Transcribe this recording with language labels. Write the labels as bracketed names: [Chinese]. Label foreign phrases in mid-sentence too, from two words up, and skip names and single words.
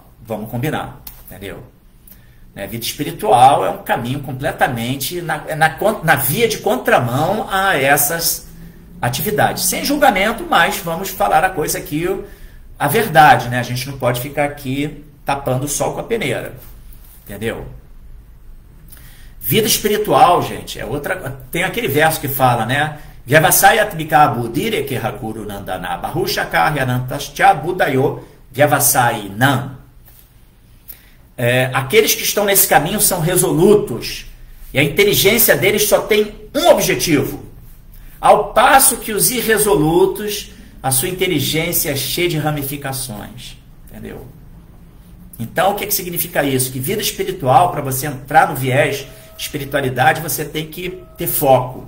[Portuguese] Vamos combinar, entendeu? Vida espiritual é um caminho completamente na via de contramão a essas atividades. Sem julgamento, mas vamos falar a coisa aqui, a verdade, né? A gente não pode ficar aqui tapando o sol com a peneira, entendeu? Vida espiritual, gente, é outra. Tem aquele verso que fala, né? [Sanskrit] Vyavasayatmika budire ke hakuru nandana bahushakahyanantascha budayo vyavasai nan. [Portuguese] Aqueles que estão nesse caminho são resolutos e a inteligência deles só tem um objetivo. Ao passo que os irresolutos, a sua inteligência é cheia de ramificações. Entendeu? Então, o que significa isso? Que vida espiritual, para você entrar no viés de espiritualidade, você tem que ter foco.